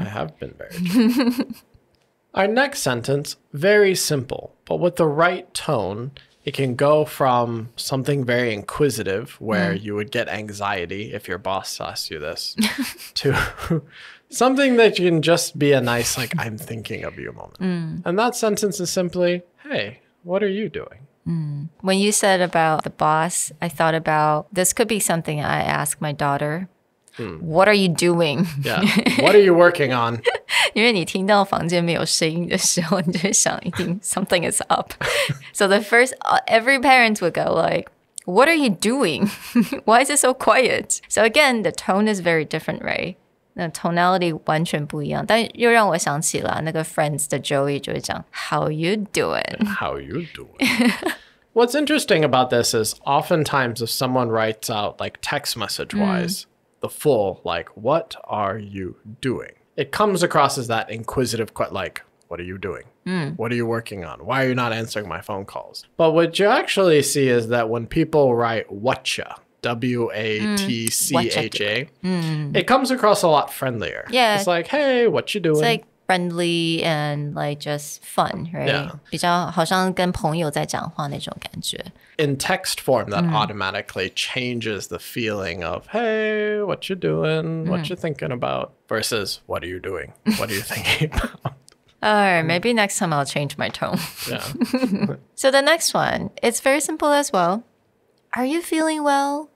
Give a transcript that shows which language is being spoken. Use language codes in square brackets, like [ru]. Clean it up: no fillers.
[en] I have been very genuine. Our next sentence, very simple, but with the right tone, it can go from something very inquisitive, where you would get anxiety if your boss asks you this, to something that can just be a nice, like, I'm thinking of you moment. And that sentence is simply, hey, what are you doing? When you said about the boss, I thought about this could be something I ask my daughter. What are you doing? Yeah. What are you working on? [zh] 因为你听到房间没有声音的时候，你就会想一定 [en] something is up. So the first, every parent would go like, what are you doing? Why is it so quiet? So again, the tone is very different, right? [zh] 那 tonality 完全不一样，但又让我想起了那个 Friends 的 Joey 就会讲 [en] How you doing? How you doing? What's interesting about this is oftentimes if someone writes out like text message wise, the full like, what are you doing? It comes across as that inquisitive, like, what are you doing? What are you working on? Why are you not answering my phone calls? But what you actually see is that when people write whatcha, W-A-T-C-H-A, it comes across a lot friendlier. Yeah. It's like, hey, what you doing? It's like friendly and like just fun, right? Yeah. [zh] 比较好像跟朋友在讲话那种感觉。 [en] In text form, that automatically changes the feeling of, hey, what you doing? What you thinking about? Versus, what are you doing? What are you thinking about? All right, maybe next time I'll change my tone. Yeah. So the next one, it's very simple as well. Are you feeling well?